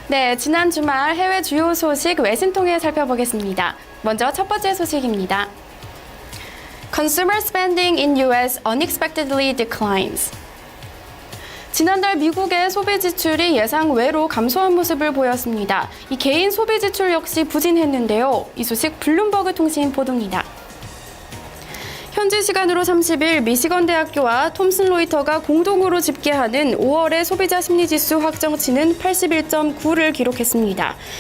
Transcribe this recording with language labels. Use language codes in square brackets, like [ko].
[ko] 네, 지난 주말 해외 주요 소식 외신 통해 살펴보겠습니다. 먼저 첫 번째 소식입니다. [en] Consumer spending in US unexpectedly declines. [ko] 지난달 미국의 소비 지출이 예상 외로 감소한 모습을 보였습니다. 이 개인 소비 지출 역시 부진했는데요. 이 소식 블룸버그 통신 보도입니다. 현지 시간으로 30일 미시건 대학교와 톰슨 로이터가 공동으로 집계하는 5월의 소비자 심리지수 확정치는 81.9를 기록했습니다.